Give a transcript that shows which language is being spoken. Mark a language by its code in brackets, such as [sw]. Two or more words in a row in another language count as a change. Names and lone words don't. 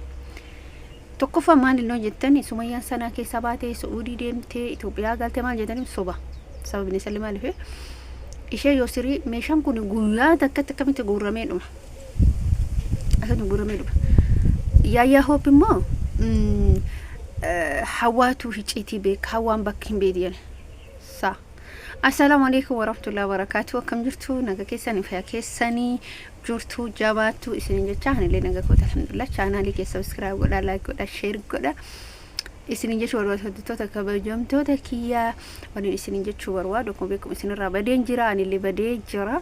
[om] Tokkoffaa maal innoo jettani Sumayyaan sana keessa baatee Saudi deemtee Itoophiyaa galte maal jettani soba. Sababni isaa maaliif ishee yoo sirii meeshaan kun guyyaa takkatti akkamitti guuramee dhuma. Akkamitti guuramee dhuma. Yaayyaa hoop immoo hawaatu hicciitii beeka hawaan bakka hin beediyan. [ar] السلام عليكم ورحمة الله وبركاته. [om] Akkam jirtu naga keessanii fayyaa keessanii jirtu jabaatu isin jecha hanillee naga koota alhamdulillah. Chaanaalii kee subscribe godha, like godha, share godha. Isin jecha warwaatota kabajamtoota kiyya waliin isin jecha warwaadu akkuma beekamu isin irraa badeen jira, anillee badee jira.